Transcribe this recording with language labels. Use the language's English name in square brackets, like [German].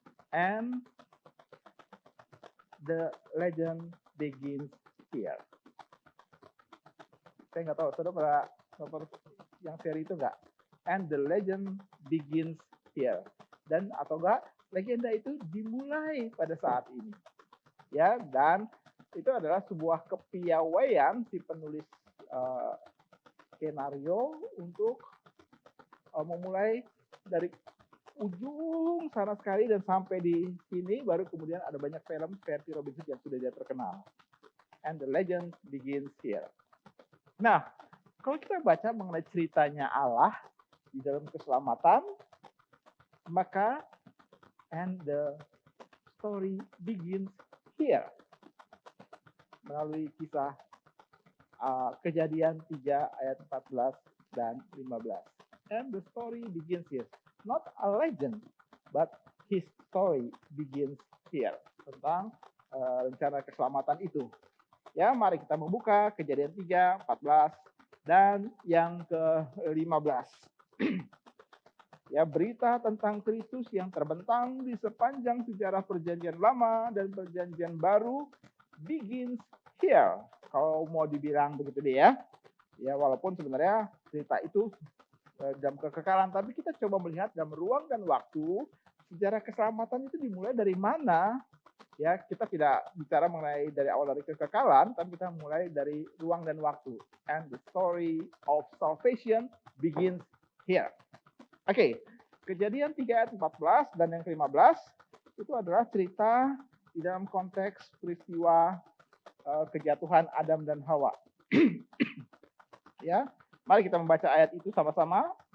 [English] And the legend begins here. [Indonesian] Saya nggak tahu, saudara pernah yang seri itu nggak? [English] And the legend begins here. [Indonesian] Dan atau enggak, legenda itu dimulai pada saat ini. Ya, dan itu adalah sebuah kepiawaian si penulis skenario untuk memulai dari ujung sana sekali dan sampai di sini, baru kemudian ada banyak film versi Robin Hood yang sudah dia terkenal. [English] And the legend begins here. [Indonesian] Nah, kalau kita baca mengenai ceritanya Allah di dalam keselamatan, maka [English] and the story begins here. [Indonesian] Melalui kisah Kejadian 3 ayat 14 dan 15. [English] And the story begins here. Not a legend, but his story begins here. [Indonesian] Tentang rencana keselamatan itu. Ya, mari kita membuka Kejadian 3, 14, dan yang ke-15. Ya, berita tentang Kristus yang terbentang di sepanjang sejarah Perjanjian Lama dan Perjanjian Baru [English] begins here. [Indonesian] Kalau mau dibilang begitu deh ya. Ya, walaupun sebenarnya cerita itu dalam kekekalan, tapi kita coba melihat dalam ruang dan waktu, sejarah keselamatan itu dimulai dari mana? Ya, kita tidak bicara mengenai dari awal dari kekekalan, tapi kita mulai dari ruang dan waktu. [English] And the story of salvation begins here. [Indonesian] Oke, Kejadian 3 ayat 14 dan yang ke-15 itu adalah cerita di dalam konteks peristiwa kejatuhan Adam dan Hawa. Ya, mari kita membaca ayat itu sama-sama.